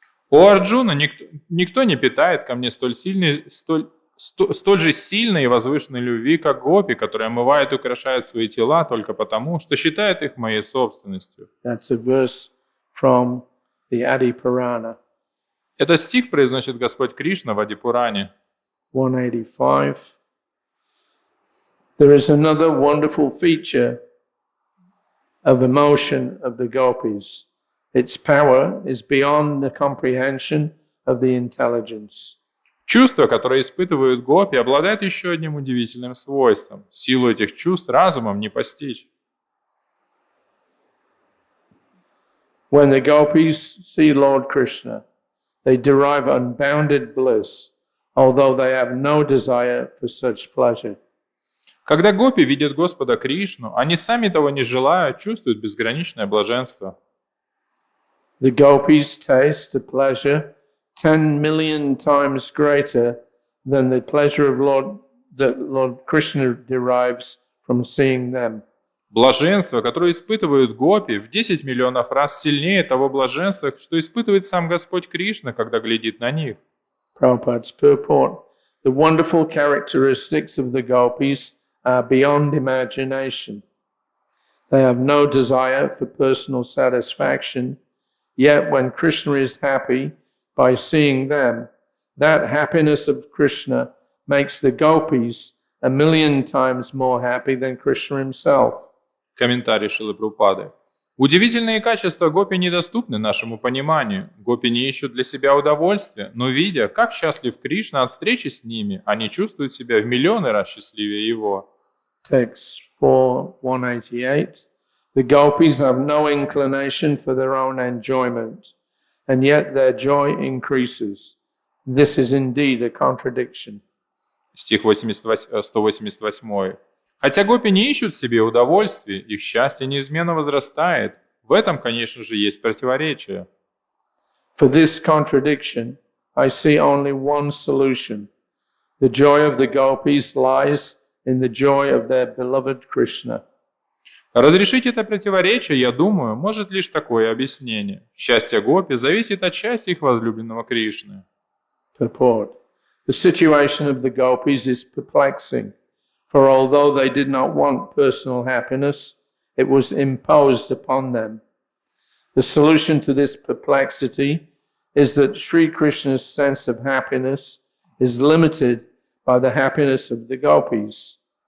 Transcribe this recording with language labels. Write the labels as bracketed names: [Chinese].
[Russian] У Арджуна никто не питает ко мне столь же сильной и возвышенной любви, как гопи, которые омывают и украшают свои тела только потому, что считают их моей собственностью. [English] That's a verse from the Adi Purana. [Russian] Этот стих произносит Господь Кришна в Ади-Пуране. [English] 185. There is another wonderful feature of emotion of the gopis. Its power is beyond the comprehension of the intelligence. [Russian] Чувства, которые испытывают гопи, обладают еще одним удивительным свойством. Силу этих чувств разумом не постичь. [English] When the gopis see Lord Krishna, they derive unbounded bliss, although they have no desire for such pleasure. [Russian] Когда гопи видят Господа Кришну, они сами того не желая, чувствуют безграничное блаженство. [English] The gopis taste a pleasure 10 million times greater than the pleasure of that Lord Krishna derives from seeing them. [Russian] Блаженство, которое испытывают гопи, в 10 миллионов раз сильнее того блаженства, что испытывает сам Господь Кришна, когда глядит на них. [English] Prabhupada's purport. The wonderful characteristics of the gopis are beyond imagination. They have no desire for personal satisfaction, yet when Krishna is happy by seeing them, that happiness of Krishna makes the gopis 1,000,000 times more happy than Krishna himself. [Russian] Комментарий Шрилы Прабхупады. Удивительные качества гопи недоступны нашему пониманию. Гопи не ищут для себя удовольствия, но видя, как счастлив Кришна от встречи с ними, они чувствуют себя в миллионы раз счастливее его. [English] Text 4:188. The gopis have no inclination for their own enjoyment, and yet their joy increases. This is indeed a contradiction. [Russian] Стих 188. Хотя гопи не ищут себе удовольствия, их счастье неизменно возрастает. В этом, конечно же, есть противоречие. [English] For this contradiction, I see only one solution. The joy of the gopis lies in the joy of their beloved Krishna. [Russian] Разрешить это противоречие, я думаю, может лишь такое объяснение. Счастье гопи зависит от счастья их возлюбленного Кришны. [English] Purport. The situation of the gopis is perplexing, for although they did not want personal happiness, it was imposed upon them. The solution to this perplexity is that Sri Krishna's sense of happiness is limited by the happiness of the gopis.